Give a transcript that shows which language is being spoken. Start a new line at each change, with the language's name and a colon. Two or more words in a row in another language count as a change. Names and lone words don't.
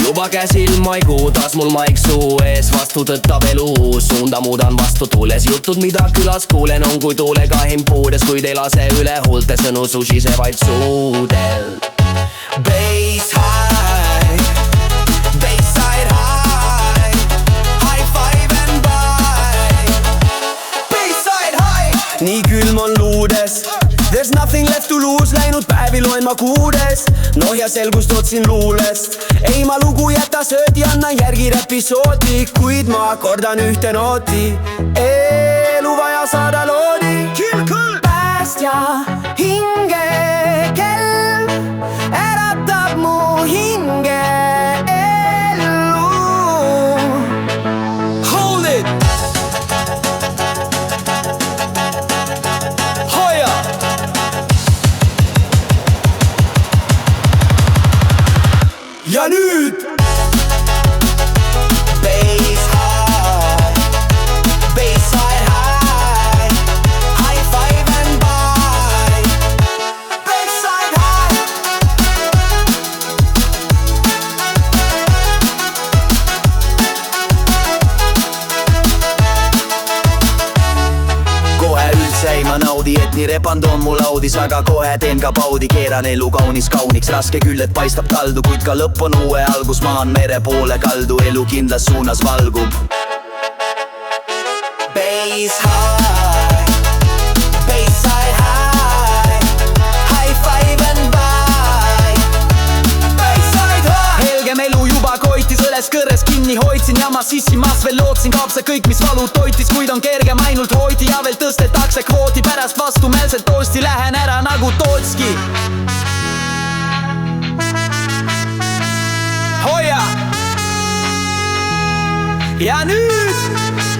Estonian: käes ilmaigu, taas mul maik suu ees, vastu tõttab elu, suunda muudan vastu tuules. Jutud, mida külas kuulen, on kui tuulega impuudes, kuid ei lase üle huulte, sõnu susisevaid suudel.
English: Bass high, basside high, high five and bye. Basside high,
Estonian: nii külm on luudes,
English: there's nothing left to lose,
Estonian: läinud päevi loen ma kuudes. Noh ja selgust otsin luulest, ei ma lugu jäta söödi, annan järgi episoodi, kuid ma kordan ühte nooti. Elu vaja saada loodi, päästja hinge kell äratab mu hinge ellu.
English: Hold it!
Estonian: Hoia! Ja nüüd
English: bass high, basside high, high five and bye. Basside high.
Estonian: Kohe üldse ei ma naudi, et nii repand on mul audis, aga kohe teen ka paudi, keeran elu kaunis kauniks. Raske küll, et paistab kaldu, kuid ka lõpp on uue algus. Maan mere poole kaldu, elu kindlas suunas valgub.
English: Bass high, basside high, high five and bye. Basside high.
Estonian: Helgem elu juba koitis, õles kõrres kinni hoidsin, jama sissimas veel lootsin, kaob see kõik, mis valu toitis, kuid on kergem ainult hoidi ja veel tõstetakse kvooti. Pärast vastumeelselt toosti lähen ära nagu Tootski. Hoia! Ja nüüd